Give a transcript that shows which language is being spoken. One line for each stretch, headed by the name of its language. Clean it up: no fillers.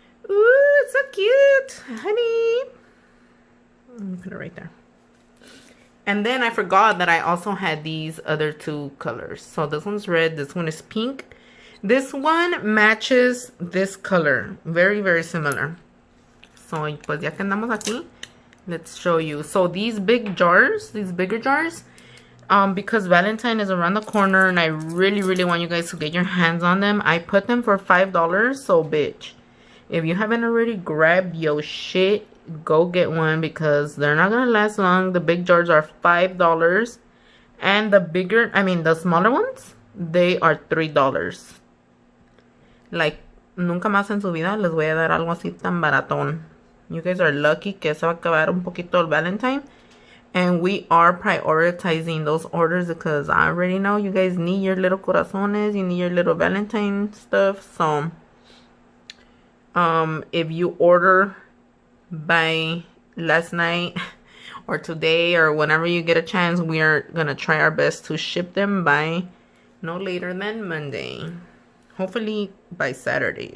English: Ooh, it's so cute, honey. Let me put it right there. And then I forgot that I also had these other two colors. So this one's red, this one is pink. This one matches this color. Very, very similar.
Spanish: So, pues ya que andamos aquí,
English: let's show you. So these big jars, these bigger jars, because Valentine is around the corner and I really, really want you guys to get your hands on them, I put them for $5. So, bitch, if you haven't already grabbed your shit, go get one because they're not gonna last long. The big jars are $5, and the bigger, I mean the smaller ones, they are $3.
Spanish: Like, nunca más en su vida les voy a dar algo así tan baratón.
English: You guys are lucky
Spanish: que se va a acabar un poquito el Valentine,
English: and we are prioritizing those orders because I already know you guys need your little corazones, you need your little Valentine stuff. So if you order by last night or today or whenever you get a chance, we are gonna try our best to ship them by no later than Monday, hopefully by Saturday.